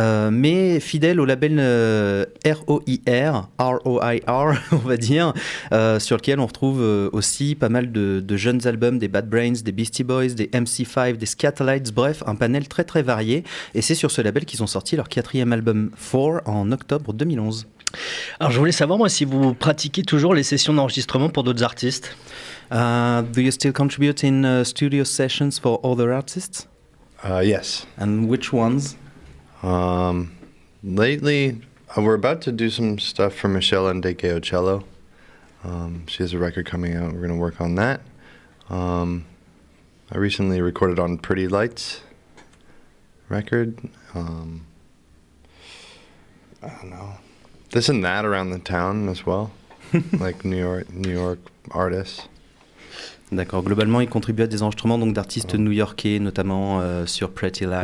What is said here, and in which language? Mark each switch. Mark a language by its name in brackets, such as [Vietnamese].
[French] Mais fidèle au label ROIR, on va dire, sur lequel on retrouve aussi pas mal de jeunes albums, des Bad Brains, des Beastie Boys, des MC5, des Scatolites, bref, un panel très très varié. Et c'est sur ce label qu'ils ont sorti leur quatrième album 4 en octobre 2011. Alors je voulais savoir moi si vous pratiquez toujours les sessions d'enregistrement pour d'autres artistes. [English] Do you still contribute in studio sessions for other artists? Yes. And which ones? Lately, we're about to do some stuff for Michelle Ndegeocello. She has a record coming out. We're going to work on that. I recently recorded on Pretty Lights record. I don't know. This and that around the town as well, like New York artists. [French] D'accord. Globalement, il contribue à des enregistrements donc d'artistes new-yorkais, notamment sur Pretty Lights.